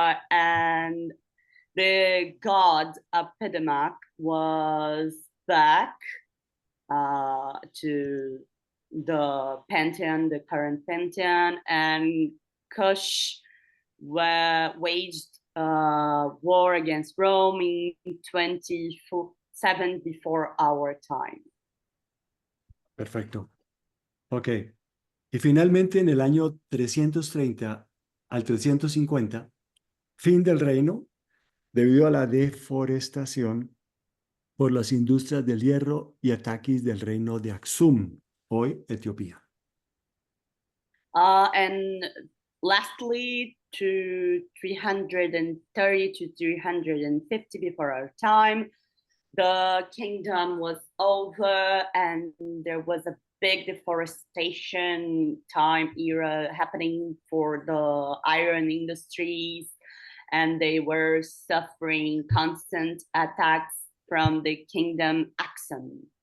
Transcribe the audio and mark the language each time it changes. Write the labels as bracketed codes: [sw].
[en] And the god Apedemac was back to the pantheon, the current pantheon, and Kush waged war against Rome in 27 before our time. Perfecto. Ok. [es] Y finalmente en el año 330 al 350, fin del reino, debido a la deforestación por las industrias del hierro y ataques del reino de Aksum, hoy Etiopía. [en] And lastly, to 330 to 350 before our time, the kingdom was over and there was a big deforestation time era happening for the iron industries, and they were suffering constant attacks from the kingdom Aksum.